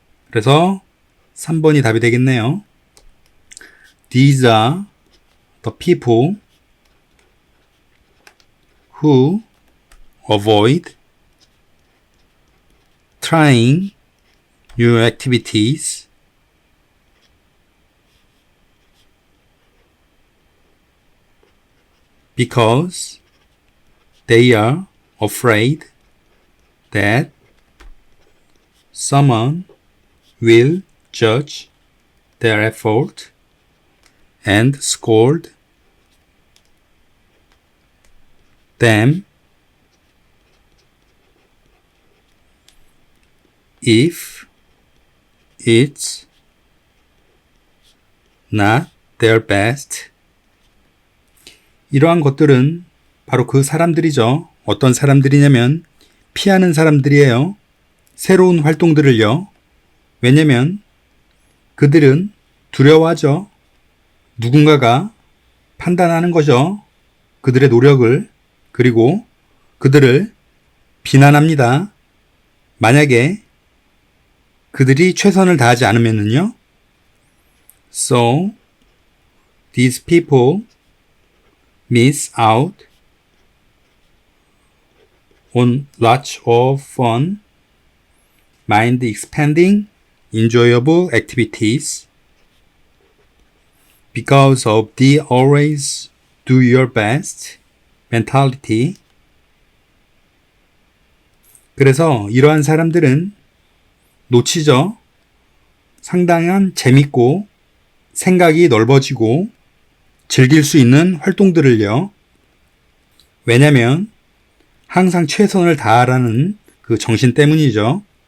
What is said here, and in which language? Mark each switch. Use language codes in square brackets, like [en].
[ko] 그래서 3번이 답이 되겠네요. [en] These are the people who avoid trying new activities because they are afraid that someone will judge their effort and scold them if it's not their best. [ko] 이러한 것들은 바로 그 사람들이죠. 어떤 사람들이냐면 피하는 사람들이에요. 새로운 활동들을요. 왜냐면 그들은 두려워하죠. 누군가가 판단하는 거죠. 그들의 노력을. 그리고 그들을 비난합니다. 만약에 그들이 최선을 다하지 않으면요. [en] So, these people miss out on lots of fun, mind-expanding, enjoyable activities because of the always do your best mentality. [ko] 그래서 이러한 사람들은 놓치죠. 상당한 재밌고 생각이 넓어지고 즐길 수 있는 활동들을요. 왜냐면 항상 최선을 다하라는 그 정신 때문이죠.